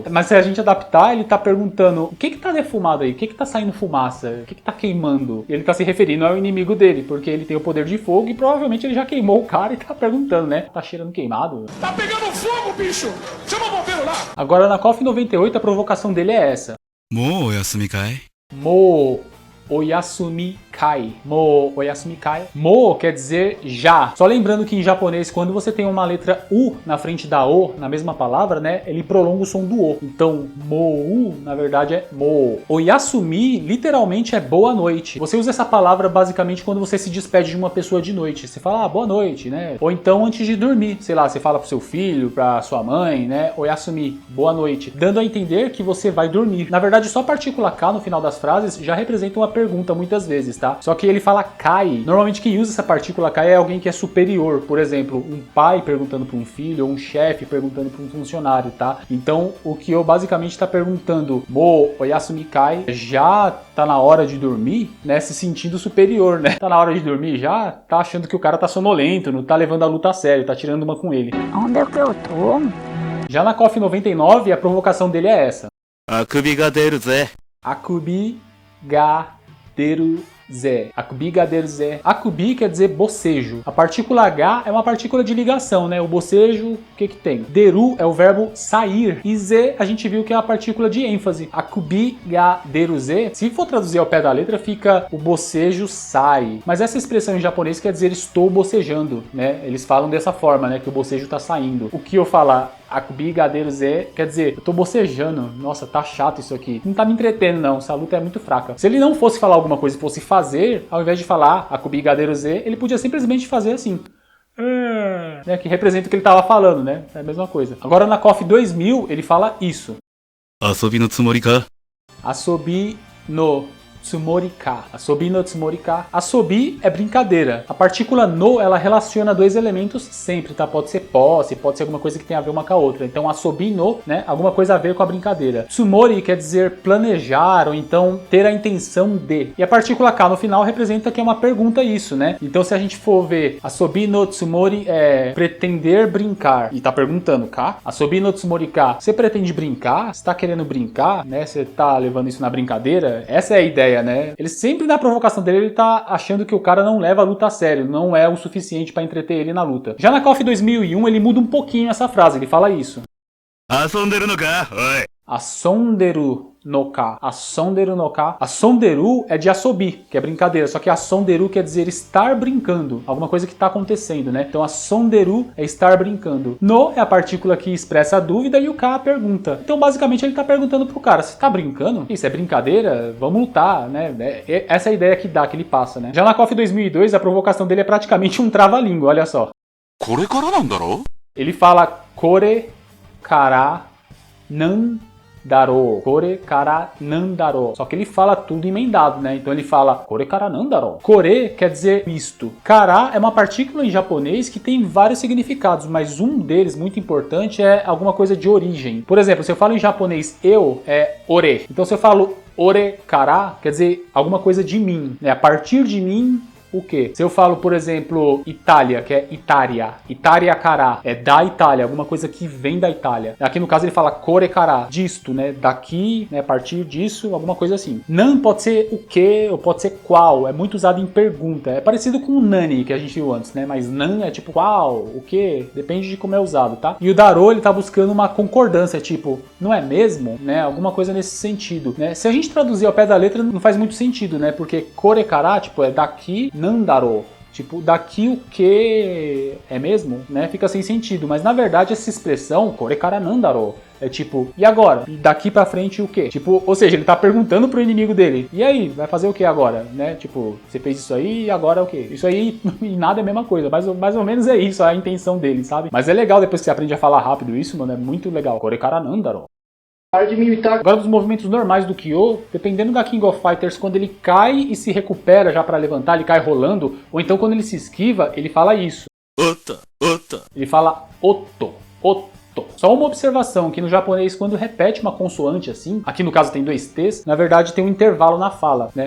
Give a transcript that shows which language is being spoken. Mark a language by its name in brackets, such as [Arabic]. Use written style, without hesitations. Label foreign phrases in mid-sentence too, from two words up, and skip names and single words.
[Portuguese] Mas se a gente adaptar, ele tá perguntando o que tá defumado aí, o que tá saindo fumaça, o que tá queimando. E ele tá se referindo ao inimigo dele, porque ele tem o poder de fogo e provavelmente ele já queimou o cara e tá perguntando, né? Tá cheirando queimado? Tá pegando fogo, bicho! Chama o bombeiro lá! Agora na KOF 98 a provocação dele é essa. [Japanese] もうおやすみかい？もうおやすみかい. もうおやすみかい. [Portuguese] Mo quer dizer já. Só lembrando que em japonês, quando você tem uma letra U na frente da O, na mesma palavra, né? Ele prolonga o som do O. Então, mo, na verdade, é mo. Oyasumi, literalmente, é boa noite. Você usa essa palavra basicamente quando você se despede de uma pessoa de noite. Você fala, boa noite, né? Ou então antes de dormir. Sei lá, você fala pro seu filho, pra sua mãe, né? Oyasumi, boa noite. Dando a entender que você vai dormir. Na verdade, só a partícula K no final das frases já representa uma pergunta muitas vezes, tá? Só que ele fala kai. Normalmente quem usa essa partícula kai é alguém que é superior. Por exemplo, um pai perguntando para um filho ou um chefe perguntando para um funcionário, tá? Então, o que eu basicamente está perguntando, [Japanese] もうおやすみかい, [Portuguese] já tá na hora de dormir, né? Se sentindo superior, né? Tá na hora de dormir, já tá achando que o cara tá sonolento, não tá levando a luta a sério, tá tirando uma com ele. Onde é que eu tô? Já na KOF 99, a provocação dele é essa. [Japanese] あくびが出るぜ. あくびが出るぜ。あくびが出るぜ. [Portuguese] Akubi quer dizer bocejo. A partícula H é uma partícula de ligação, né? O bocejo, o que que tem? Deru é o verbo sair. E ze a gente viu que é a partícula de ênfase. [Japanese] あくびが出るぜ. [Portuguese] Se for traduzir ao pé da letra, fica o bocejo sai. Mas essa expressão em japonês quer dizer estou bocejando, né? Eles falam dessa forma, né? Que o bocejo tá saindo. O que eu falar [Japanese] あくびが出るぜ [Portuguese] quer dizer, eu tô bocejando. Nossa, tá chato isso aqui. Não tá me entretendo, não. Essa luta é muito fraca. Se ele não fosse falar alguma coisa e fosse fazer, ao invés de falar [Japanese] あくびが出るぜ, [Portuguese] ele podia simplesmente fazer assim. Né, que representa o que ele tava falando, né? É a mesma coisa. Agora na KOF 2000, ele fala isso. [Japanese] 遊びのつもりか? 遊びのつもりか。遊びのつもりか. [Portuguese] Asobi é brincadeira. A partícula no, ela relaciona dois elementos sempre, tá? Pode ser posse, pode ser alguma coisa que tem a ver uma com a outra. Então, [Japanese] 遊びの, [Portuguese] né? Alguma coisa a ver com a brincadeira. Tsumori quer dizer planejar ou então ter a intenção de. E a partícula K no final representa que é uma pergunta isso, né? Então, se a gente for ver [Japanese] 遊びのつもり [Portuguese] é pretender brincar. E tá perguntando, K? [Japanese] 遊びのつもりか. [Portuguese] Você pretende brincar? Você tá querendo brincar? Né? Você tá levando isso na brincadeira? Essa é a ideia, né? Ele sempre na provocação dele, ele tá achando que o cara não leva a luta a sério, não é o suficiente pra entreter ele na luta. Já na KOF 2001, ele muda um pouquinho essa frase, ele fala isso. [Japanese] 遊んでるのか？おい. 遊んでるのか。遊んでるのか. [Portuguese] Asonderu é de asobi, que é brincadeira. Só que asonderu quer dizer estar brincando. Alguma coisa que está acontecendo, né? Então asonderu é estar brincando. No é a partícula que expressa a dúvida e o ka a pergunta. Então basicamente ele está perguntando pro cara, você tá brincando? Isso é brincadeira? Vamos lutar, né? Essa é a ideia que dá, que ele passa, né? Já na KOF 2002, a provocação dele é praticamente um trava-língua, olha só. [Japanese] これからなんだろ? [Portuguese] Ele fala [Japanese] これからなんだろ. これからなんだろ. [Portuguese] Só que ele fala tudo emendado, né? Então ele fala [Japanese] これからなんだろ. [Portuguese] Kore quer dizer isto. Kara é uma partícula em japonês que tem vários significados, mas um deles, muito importante, é alguma coisa de origem. Por exemplo, se eu falo em japonês eu, é ore. Então se eu falo [Japanese] 俺から, [Portuguese] quer dizer alguma coisa de mim, né? A partir de mim, o quê? Se eu falo, por exemplo, Itália, que é Itária, [Japanese] イタリアから, [Portuguese] é da Itália, alguma coisa que vem da Itália. Aqui no caso ele fala [Japanese] これから, [Portuguese] disto, né? Daqui, né? A partir disso, alguma coisa assim. Nan pode ser o quê, ou pode ser qual, é muito usado em pergunta. É parecido com o nani, que a gente viu antes, né? Mas nan é tipo qual, o quê, depende de como é usado, tá? E o daro, ele tá buscando uma concordância, tipo, não é mesmo, né? Alguma coisa nesse sentido, né? Se a gente traduzir ao pé da letra, não faz muito sentido, né? [Japanese] Porque これから, [Portuguese] tipo, é daqui, nandaro. Tipo, daqui o que é mesmo, né? Fica sem sentido. Mas na verdade essa expressão, [Japanese] これからなんだろ, [Portuguese] é tipo, e agora? E daqui pra frente o quê? Tipo, ou seja, ele tá perguntando pro inimigo dele, e aí, vai fazer o que agora? Né? Tipo, você fez isso aí e agora é o quê? Isso aí e nada é a mesma coisa, mais ou menos é isso, a intenção dele, sabe? Mas é legal depois que você aprende a falar rápido isso, mano, é muito legal. [Japanese] これからなんだろ. [Portuguese] Agora dos movimentos normais do Kyo, dependendo da King of Fighters, quando ele cai e se recupera já pra levantar, ele cai rolando, ou então quando ele se esquiva, ele fala isso. Ota, ota. Ele fala [Japanese] おと、おと. [Portuguese] Só uma observação, que no japonês quando repete uma consoante assim, aqui no caso tem dois T's, na verdade tem um intervalo na fala, né?